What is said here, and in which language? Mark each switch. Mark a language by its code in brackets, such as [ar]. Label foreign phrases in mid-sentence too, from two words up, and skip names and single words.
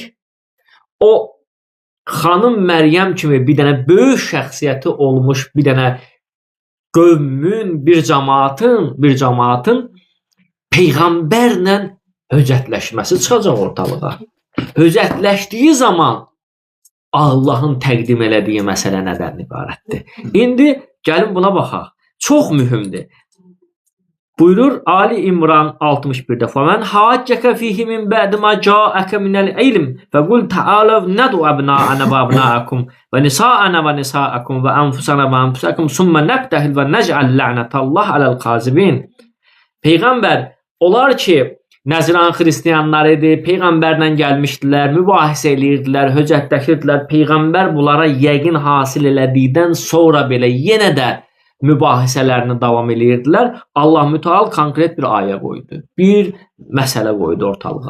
[az] O xanım Məryəm kimi bir dənə böyük şəxsiyyəti olmuş bir dənə qövmün, bir cəmaatın Peyğəmbərlə höccətləşməsi çıxacaq ortalığa. Höccətləşdiyi zaman Allahın təqdim elədiyi məsələ nədən ibarətdir? İndi gəlin buna baxaq. Çox mühümdür. [ar] Buyurur Ali İmran 61-də فَمَنْ حَاجَّكَ فِيهِ مِنْ بَعْدِ مَا جَاءَكَ مِنَ الْعِلْمِ فَقُلْ تَعَالَوْا نَدْعُ أَبْنَاءَنَا وَأَبْنَاءَكُمْ وَنِسَاءَنَا وَنِسَاءَكُمْ وَأَنْفُسَنَا وَأَنْفُسَكُمْ ثُمَّ نَبْتَهِلْ وَنَجْعَلْ لَعْنَةَ اللَّهِ عَلَى الْكَاذِبِينَ. [az] Peyğəmbər, onlar ki Nəzran xristianları idi, Peyğəmbərlə gəlmişdilər, mübahisə edirdilər, höccətləşirdilər. Peyğəmbər bunlara yəqin hasil elədikdən sonra belə yenə də mübahisələrini davam edirdilər. Allah Müteal konkret bir ayə qoydu. Bir məsələ qoydu ortalığa.